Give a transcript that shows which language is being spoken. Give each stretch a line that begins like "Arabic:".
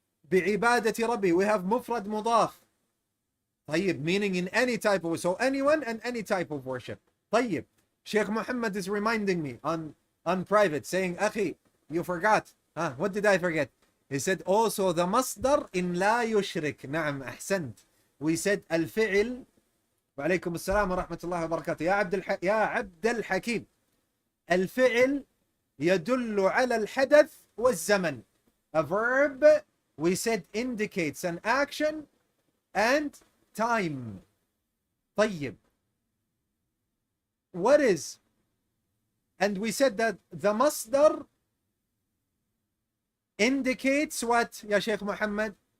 Arabic: بعبادة ربي,
English: we have mufrad mudaf. طيب, meaning in any type of, so anyone and any type of worship. طيب. Sheikh Muhammad is reminding me on private, saying, Akhi, you forgot. What did I forget? He said also the masdar in لا يشرك.
Arabic: نعم أحسنت.
English: We said الفعل.
Arabic: وعليكم السلام ورحمة الله وبركاته. يا عبد الحكيم. الفعل يدل على الحدث والزمن.
English: A verb, we said, indicates an action and time. طيب. What is? And we said that the masdar indicates what, Ya Sheikh Muhammad?